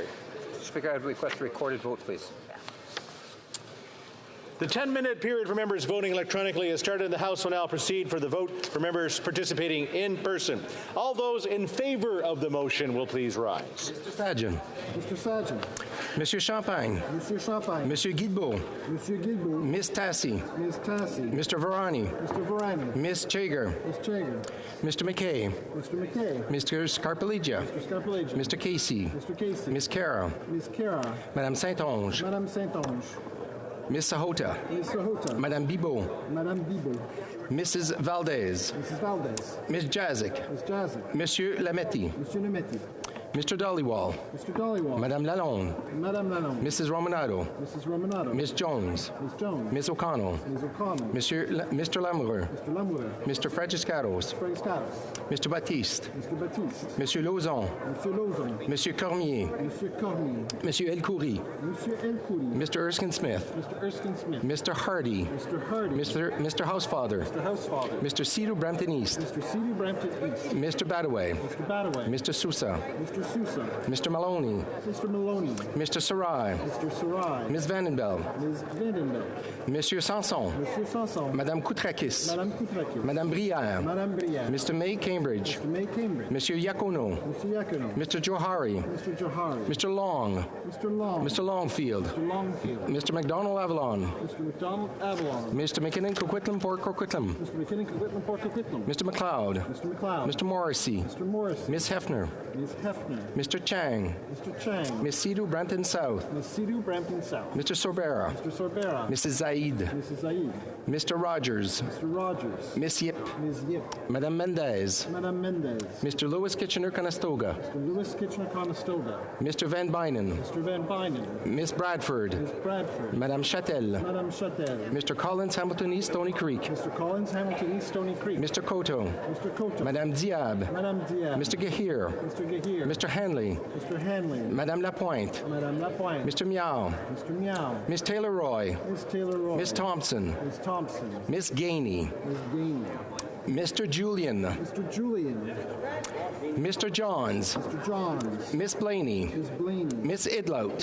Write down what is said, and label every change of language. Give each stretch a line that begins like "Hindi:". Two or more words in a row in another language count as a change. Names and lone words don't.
English: Speaker, I would request a recorded vote, please. The 10-minute period for members voting electronically has started. The House will now proceed for the vote for members participating in person. All those in favour of the motion will please rise. Mr. Sajjan. Mr. Sajjan. Monsieur Champagne. Monsieur Champagne. Monsieur Guilbeault. Monsieur Guilbeault. Miss Tassi. Ms. Tassi. Mr. Varani. Mr. Varani. Miss Chager. Ms. Chager. Mr. McKay. Mr. McKay. Mr. Scarpellegia. Mr. Scarpellegia. Mr. Casey. Mr. Casey. Miss Cara. Ms. Cara. Madame Saint-Onge. Madame Saint-Onge. Miss Sahota. Ms. Sahota. Madame Bibot. Madame Bibot. Mrs. Valdez. Mrs. Valdez. Miss Jazik. Ms. Jazik. Monsieur Lametti. Monsieur Lametti. Mr. Dollywall. Mr. Dollywall. Madame Lalonde. Madame Lalonde. Mrs. Romanado. Mrs. Romanado. Miss Jones. Ms. Jones. Miss O'Connell. Ms. O'Connell. Mr. Lamoureux. Mr. Lamoureux. Mr. Fredgiscaros. Fredgiscaros. Mr. Baptiste. Mr. Baptiste. Monsieur Lauzon. Monsieur Lauzon. Monsieur Cormier. Monsieur Cormier. Monsieur Elcoury. Monsieur Elcoury. Mr. Erskine Smith. Mr. Erskine Smith. Mr. Hardy. Mr. Hardy. Mr. Housefather. Mr. Housefather. Mr. Cedar Brampton East. Mr. Cedar Brampton East. Mr. Badaway. Mr. Badaway. Mr. Sousa. Mr. Sousa. Mr. Maloney. Mr. Maloney. Mr. Sarai. Mr. Sarai. Ms. Vandenbel. Ms. Vandenbel. Monsieur Sanson. Monsieur Sanson. Madame Koutrakis. Madame Koutrakis. Madame Brière. Madame Brière. Mr. May Cambridge. Mr. May Cambridge. Monsieur Yacono. Mr. Yacono. Mr. Johari. Mr. Johari. Mr. Long. Mr. Long. Mr. Longfield. Mr. Longfield. Mr. McDonald Avalon. Mr. McDonald Avalon. Mr. McKinnon Coquitlam Port Coquitlam. Mr. McKinnon Coquitlam Port Coquitlam. Mr. McLeod. Mr. McLeod. Mr. Morrissey. Mr. Morrissey. Miss Hefner. Ms. Hefner. Mr. Chang. Mr. Chang. Miss Sidhu Brampton South. Ms. Sidhu Brampton South. Mr. Sorbera. Mr. Sorbera. Mrs. Zaid. Mrs. Zaid. Mr. Rogers. Mr. Rogers. Miss Yip. Ms. Yip. Madame Mendez. Madame Mendez. Mr. Lewis Kitchener-Conestoga. Mr. Lewis Kitchener-Conestoga. Mr. Van Bynen. Mr. Van Bynen. Miss Bradford. Ms. Bradford. Madame Châtel. Madame Châtel. Mr. Collins Hamilton East Stony Creek. Mr. Collins Hamilton East Stony Creek. Mr. Koto. Mr. Koto. Madame Diab. Madame Diab. Mr. Gahir. Mr. Gahir. Mr. Hanley. Mr. Hanley. Madame Lapointe. Madame Lapointe. Mr. Meow. Mr. Meow. Miss Taylor Roy. Miss Taylor Roy. Miss Thompson. Miss Thompson. Miss Gainey. Miss Gainey. Mr. Julian. Mr. Julian. Mr. Johns. Mr. Johns. Miss Blaney. Miss Blaney. Miss Idlout.